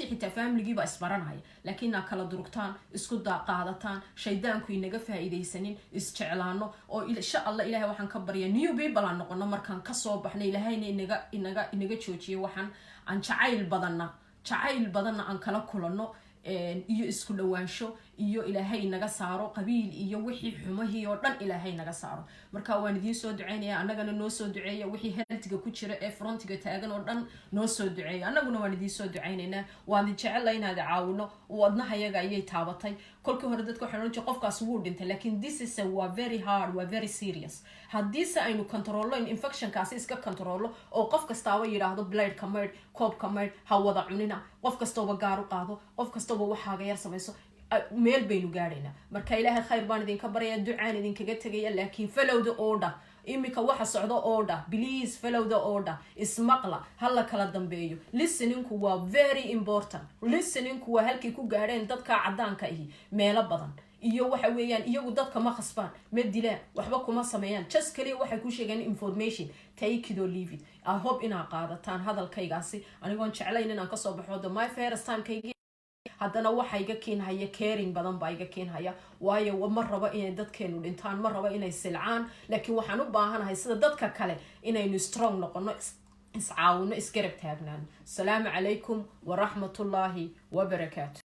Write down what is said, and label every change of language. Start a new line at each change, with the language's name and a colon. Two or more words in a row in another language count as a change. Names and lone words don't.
Somali: xitaa familigiiba isbaranaya laakiin aa kala durugtaan isku qaadataan shaydaanku inaga faa'iidaysanin isjeclaano oo
Arabic: إن شاء الله
Somali: ilaahay waxaan ka baryaa
English: new people
Somali: aan noqono markaan ka soo baxno ilaahayna inaga joojiyo waxaan aan jacayl badanna aan kala kulano iyo isku dhawaansho iyo ilaahay naga saaro qabiil iyo wixii xumahii oo dhan ilaahay naga saaro marka waan idin soo duceynayaa annagana noo soo duceeya wixii healthiga ku jira ee frontiga taagan oo dhan noo soo duceeya annaguna waan idin soo duceynaynaa waan jecelahay inaad caawino wadnahayaga ayay taabatay kolkii hore dadka waxay oran jireen qofkaas wuu dhintay laakiin
English: this is
Somali: waa
English: very hard
Somali: waa
English: very serious
Somali: haddiise aynu controllo in infectionkaasi iska controllo oo qof kastaaba yidhaahdo bladeka maydh koobka maydh ha wada cunina qof kastooba gaar u qaado qof kastooba waxaaga yar samayso meel baynu gaadhaynaa marka ilaahay khayr baan idinka baraya ducaan idinkaga tegaya laakiin
English: follow the order
Somali: imika waxa socdo order
English: please follow the order
Somali: ismaqla hala kala dambeeyo listeningku waa
English: very important
Somali: listeningku waa halkii ku gaadheen dadka cadaanka ahi meelo badan iyo waxa weeyaan iyagu dadka ma khasbaan ma dilaan waxba kuma sameeyaan just kaliya waxay ku sheegaan information
English: take it or leave it I hope
Somali: inaa qaadataan hadalkaygaasi anigoon jeclayn inaan kasoo baxo
English: the my first time
Somali: kaygi haddana waxa iga keenhaya caring badan baa iga keenhaya waayo ma rabo inay dadkeenu dhintaan ma rabo inay silcaan laakiin waxaan u baahanahay sida dadka kale inaynu strong noqono iscaawino isgarab taagnaan
Arabic: السلام عليكم ورحمة الله وبركاته